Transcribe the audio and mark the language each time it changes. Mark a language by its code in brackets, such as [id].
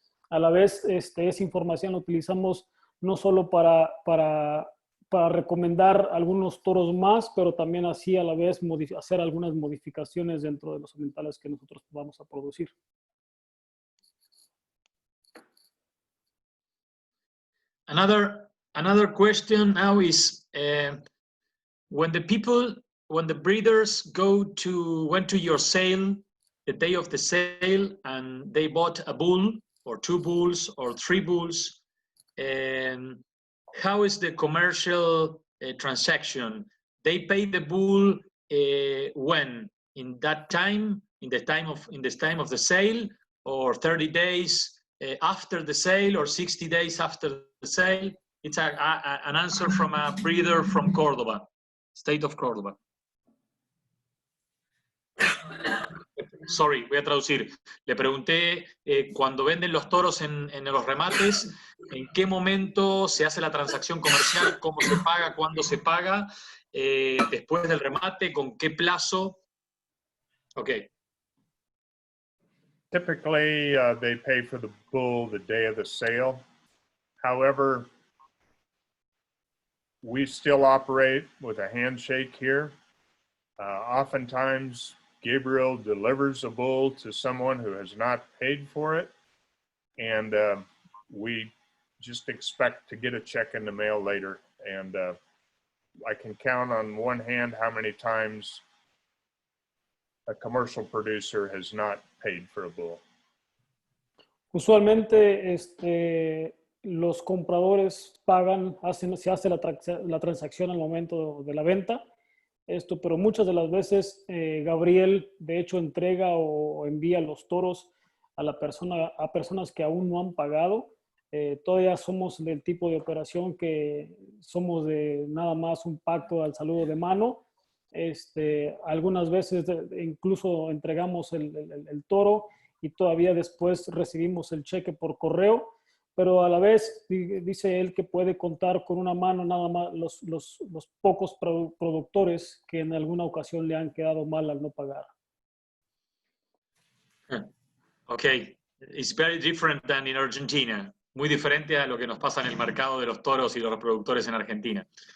[es] A la vez, esa información la utilizamos no solo para recomendar algunos toros más, pero también así a la vez hacer algunas modificaciones dentro de los sementales que nosotros vamos a producir. [en] Another question now is when the breeders went to your sale, the day of the sale, and they bought a bull or 2 bulls or 3 bulls, and how is the commercial transaction? They pay the bull when? In that time, in this time of the sale, or 30 days after the sale, or 60 days after the sale? It's an answer from a breeder from Córdoba, state of Córdoba. [es] Sorry, voy a traducir. Le pregunté, cuando venden los toros en los remates, ¿en qué momento se hace la transacción comercial? ¿Cómo se paga? ¿Cuándo se paga? Después del remate, ¿con qué plazo? Okay. [en] Typically, they pay for the bull the day of the sale. However, we still operate with a handshake here. Oftentimes, Gabriel delivers a bull to someone who has not paid for it, and we just expect to get a check in the mail later. And I can count on one hand how many times a commercial producer has not paid for a bull. [es] Usualmente, los compradores pagan, se hace la transacción al momento de la venta. Pero muchas de las veces Gabriel de hecho entrega o envía los toros a personas que aún no han pagado. Todavía somos del tipo de operación que somos de nada más un pacto al saludo de mano. Algunas veces incluso entregamos el toro y todavía después recibimos el cheque por correo. Pero a la vez dice él que puede contar con una mano nada más los pocos productores que en alguna ocasión le han quedado mal al no pagar. [en] Okay, it's very different than in Argentina. [es] Muy diferente a lo que nos pasa en el mercado de los toros y los reproductores en Argentina.